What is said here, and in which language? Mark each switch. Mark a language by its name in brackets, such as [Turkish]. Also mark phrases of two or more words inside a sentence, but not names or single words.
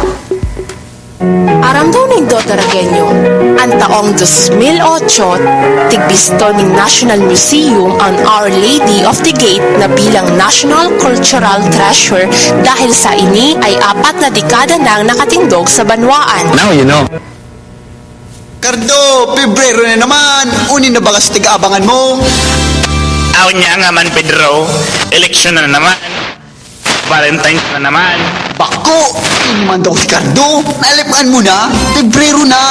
[Bikol] Aram daw ng Daragenyo, ang taong 2008, tigbisto ng National Museum ang Our Lady of the Gate na bilang National Cultural Treasure dahil sa ini ay 4 na dekada nang nakatindog sa banwaan. [English] Now you know. [Bikol] Cardo, Pebrero na naman. Unin na ba kasi tig-abangan mo? Aw niya nga man, Pedro. Eleksyon na naman. Valentine's na naman. Bako! Ini man daw si Cardo. Nalipan mo na. Pebrero na.